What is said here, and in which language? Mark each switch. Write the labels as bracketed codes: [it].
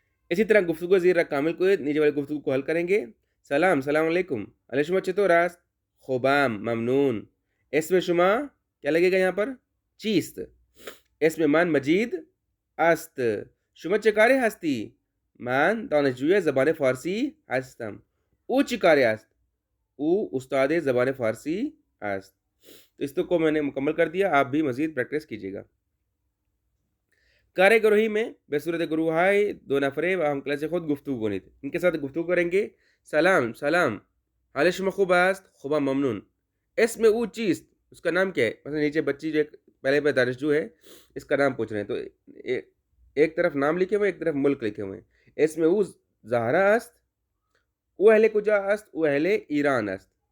[ur] اسی طرح [fa] گفتگو زیر کامل [ur] کو نیچے والے گفتگو کو حل کریں گے۔ سلام علیکم، [fa] علیہ شما چطور است؟ خوبم ممنون۔ [ur] اس میں شما کیا لگے گا یہاں پر؟ چیست۔ اس میں [fa] من مجید است، شما چکارے ہستی؟ من دانشجوی زبان فارسی هستم. او چیکاره است؟ او استاد زبان فارسی است. [ur] تو اس کو میں نے مکمل کر دیا، آپ بھی مزید پریکٹس کیجیے گا۔ کار گروہی میں [fa] بے صورت گروہائی دو نفرے و ہم کلاس خود گفتگو کنید۔ [ur] ان کے ساتھ گفتگو کریں گے۔ [fa] سلام حال شما خوب است؟ خوبا ممنون۔ [ur] اس میں [fa] او چیست، [ur] اس کا نام کیا ہے؟ مثلا نیچے بچی جو پہلے پہ دانشجو ہے اس کا نام پوچھ رہے ہیں، تو ایک طرف نام لکھے ہوئے ایک طرف ملک لکھے ہوئے ہیں۔ اس میں [fa] او زہرا است، او اہل کجا است؟ او اہل ایران است۔